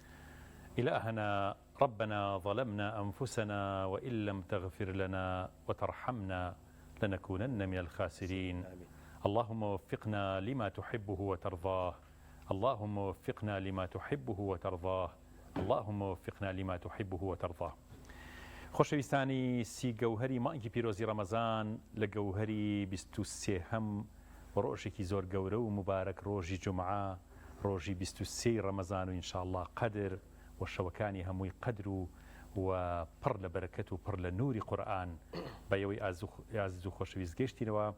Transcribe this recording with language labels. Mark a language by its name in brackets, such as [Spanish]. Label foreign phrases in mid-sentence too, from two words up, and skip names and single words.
[Arabic] إلهنا ربنا ظلمنا أنفسنا وإن لم تغفر لنا وترحمنا لنكونن من الخاسرين. اللهم وفقنا لما تحبه وترضاه، اللهم وفقنا لما تحبه وترضاه، اللهم وفقنا لما تحبه وترضاه. [Central Kurdish] خۆشەویستانی سی گەوهەری مانگی پیرۆزی ڕەمەزان لە گەوهەری 23 ڕۆژێکی زۆر گەورە و مبارەک، ڕۆژی جومعە، ڕۆژی 23 ڕەمەزان و ئینشاءالله قەدر و شەوەکانی هەمووی قەدر و پڕ لە بەرەکەت و پڕ لە نووری قورئان بە ئێوەی ئازیز و خۆشەویست گەیشتینەوە.